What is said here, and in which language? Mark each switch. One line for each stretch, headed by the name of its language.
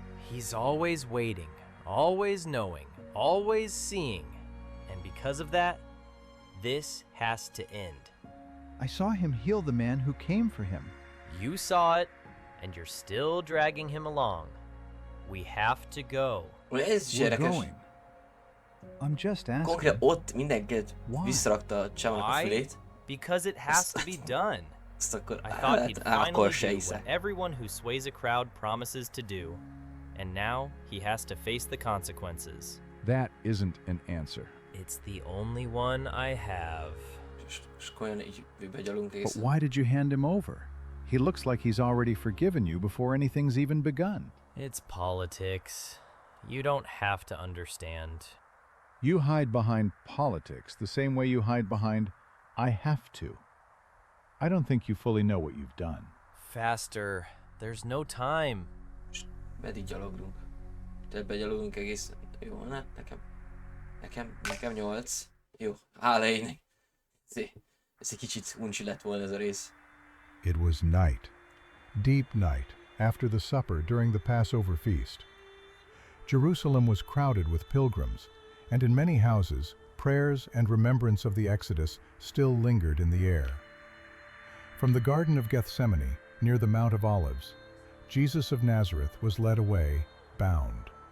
English: He's always waiting, always knowing, always seeing. And because of that, this has to end. I saw him heal the man who came for him. You saw it, and you're still dragging him along. We have to go. We're going. I'm just asking.
Hungarian: Konkrétan ott mindenkit visszarakta a csávónak a fülét.
English: Because it has to be done. I thought he'd finally do what everyone who sways a crowd promises to do. And now he has to face the consequences. That isn't an answer. It's the only one I have. But why did you hand him over? He looks like he's already forgiven you before anything's even begun. It's politics. You don't have to understand. You hide behind politics the same way you hide behind, "I have to." I don't think you fully know what you've done. Faster. There's no time.
Hungarian: Meddig gyaloglunk? Tehát begyalogunk egész... Jó, hát nekem 8. Jó, hála égnek. Ez egy kicsit uncsi lett volna ez a rész.
English: It was night, deep night, after the supper during the Passover feast. Jerusalem was crowded with pilgrims, and in many houses, prayers and remembrance of the Exodus still lingered in the air. From the Garden of Gethsemane, near the Mount of Olives, Jesus of Nazareth was led away, bound.